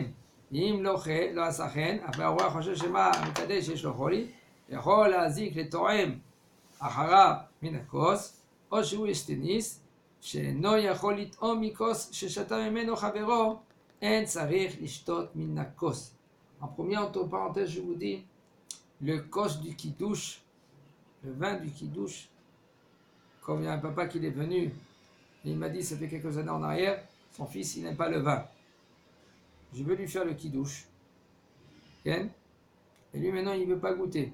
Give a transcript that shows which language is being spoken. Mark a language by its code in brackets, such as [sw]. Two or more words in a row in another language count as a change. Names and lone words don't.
[he] ואם לא עשה כן, אף האורח חושב שמה המקדש יש לו חולי, יכול להזיק לתואם אחריו מן הכוס, או שהוא אשתניס, שאינו יכול לטעום מכוס ששתה ממנו חברו, אין צריך לשתות מן הכוס. [fr] En premier, entre parenthèses, je vous dis, le kos du kidouche, le vin du kidouche, comme il y a un papa qui est venu, et il m'a dit, ça fait quelques années en arrière, son fils, il n'aime pas le vin. Je veux lui faire le kidouche. Et lui, maintenant, il ne veut pas goûter.